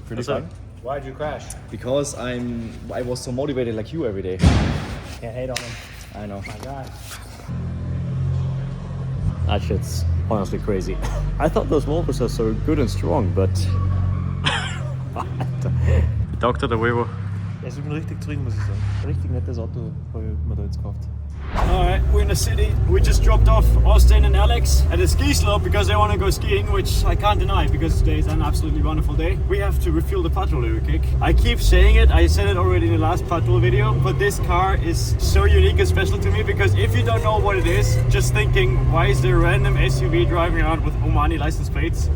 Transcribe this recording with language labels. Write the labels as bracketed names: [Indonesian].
[English] Pretty fine. Why did you crash? Because I was so motivated like you every day. Can't hate on him. I know. My God. That shit's honestly crazy. I thought those Volvos are so good and strong, but... Dr. der Weber. [German] Ich bin richtig zufrieden, muss ich sagen. Richtig nettes Auto habe ich mir da jetzt gekauft. [English] Alright, we're in the city. We just dropped off Austin and Alex at a ski slope because they want to go skiing, which I can't deny because today is an absolutely wonderful day. We have to refuel the petrol really quick. I keep saying it, I said it already in the last petrol video, but this car is so unique and special to me because if you don't know what it is, just thinking, why is there a random SUV driving around with Omani license plates?